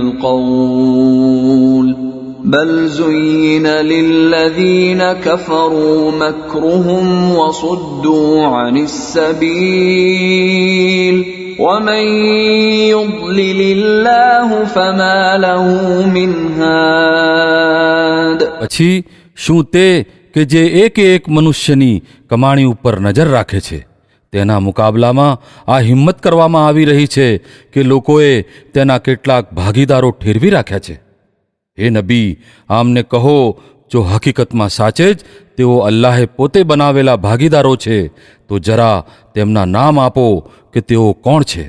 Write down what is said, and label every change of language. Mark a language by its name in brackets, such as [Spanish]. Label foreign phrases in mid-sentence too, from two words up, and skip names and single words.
[Arabic] القول بل زين للذين كفروا مكرهم وصدوا عن السبيل ومن يضلل الله فما له من هاد. [Gujarati] પછી શું તે કે જે એક મનુષ્યની કમાણી ઉપર નજર રાખે છે, તેના મુકાબલામાં આ હિંમત કરવામાં આવી રહી છે કે લોકોએ તેના કેટલાક ભાગીદારો ઠેરવી રાખ્યા છે? હે નબી, આમને કહો, જો હકીકતમાં સાચે જ તેઓ અલ્લાહે પોતે બનાવેલા ભાગીદારો છે, તો જરા તેમના નામ આપો કે તેઓ કોણ છે.